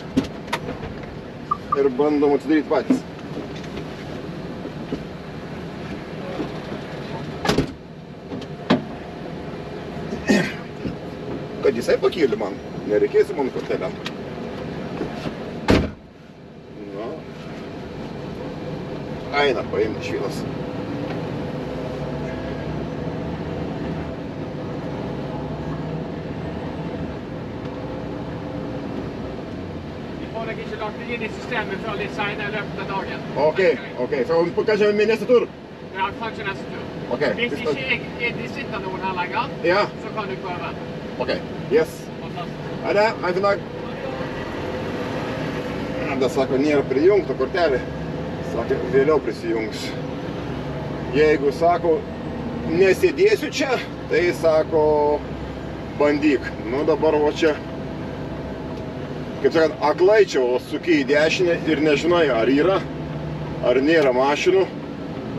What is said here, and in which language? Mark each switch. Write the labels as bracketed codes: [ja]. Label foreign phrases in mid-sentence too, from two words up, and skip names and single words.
[lt] Ir bandom atidaryti patys. Kad jisai pakėlė man, nereikės man kortelėm. Na. Eina paimti švilas. [no] Jeg ikke lagt det inn i systemet før litt senere i løpet av dagen. Ok, så kanskje med neste tur? Ja, kanskje neste tur. Ok. Hvis ikke det sitter noen her lenger, Ja. så kan du prøve. Ok, yes. Fantastisk. Ha det, ha en fin dag. [lt] Da sako, nėra prijungta kortelė. Sakė, vėliau prisijungs. Jeigu, sako, nesėdėsiu čia, tai, sako, bandyk. Nu, dabar va čia, kaip sakant, aklai čia, o suki į dešinę ir nežinai, ar yra, ar nėra mašinų.